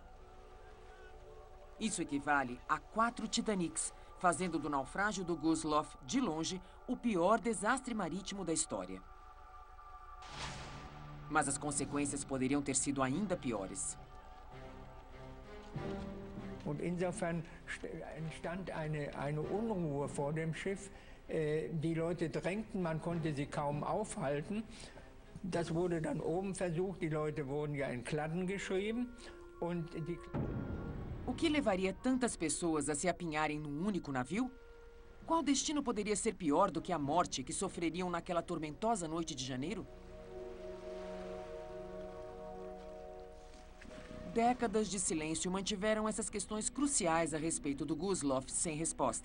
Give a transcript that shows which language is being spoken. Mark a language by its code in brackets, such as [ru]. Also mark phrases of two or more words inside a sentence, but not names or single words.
[pt] Isso equivale a 4 Titanics, fazendo do naufrágio do Gustloff, de longe, o pior desastre marítimo da história. Mas as consequências poderiam ter sido ainda piores. [de] Und insofern entstand eine Unruhe vor dem Schiff. Die Leute drängten, man konnte sie kaum aufhalten. Das wurde dann oben versucht, die Leute wurden ja in Kladden geschrieben. Und die... [pt] O que levaria tantas pessoas a se apinharem num único navio? Qual destino poderia ser pior do que a morte que sofreriam naquela tormentosa noite de janeiro? Décadas de silêncio mantiveram essas questões cruciais a respeito do Guzlov sem resposta.